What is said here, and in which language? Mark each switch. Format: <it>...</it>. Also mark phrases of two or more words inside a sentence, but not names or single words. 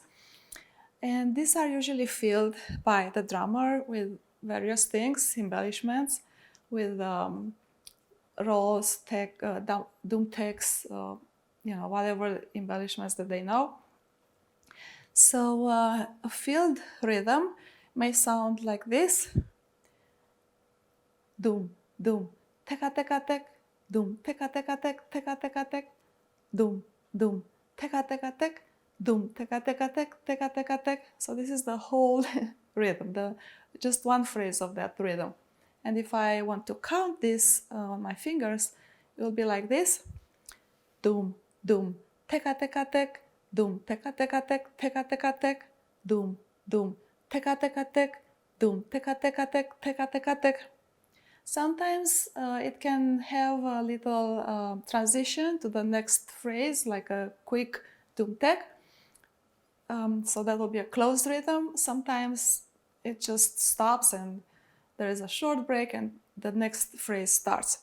<en>And these are usually filled by the drummer with various things, embellishments, with rolls, dum-teks, whatever embellishments that they know. So a filled rhythm may sound like this: dum, dum, teka, teka, tek, dum, teka, teka, tek, teka, teka, tek, dum, dum, teka, teka, tek, dum, teka, teka, tek, teka, teka, tek. So this is the whole rhythm, just one phrase of that rhythm. And if I want to count this on my fingers, it will be like this: dum, dum, teka, teka, tek, dum, teka, teka, tek, teka, teka, tek, dum, dum, teka, teka, tek, dum, teka, teka, tek, teka, teka, tek. Sometimes it can have a little transition to the next phrase, like a quick dum-tek. So that will be a closed rhythm. Sometimes it just stops and there is a short break and the next phrase starts.</en>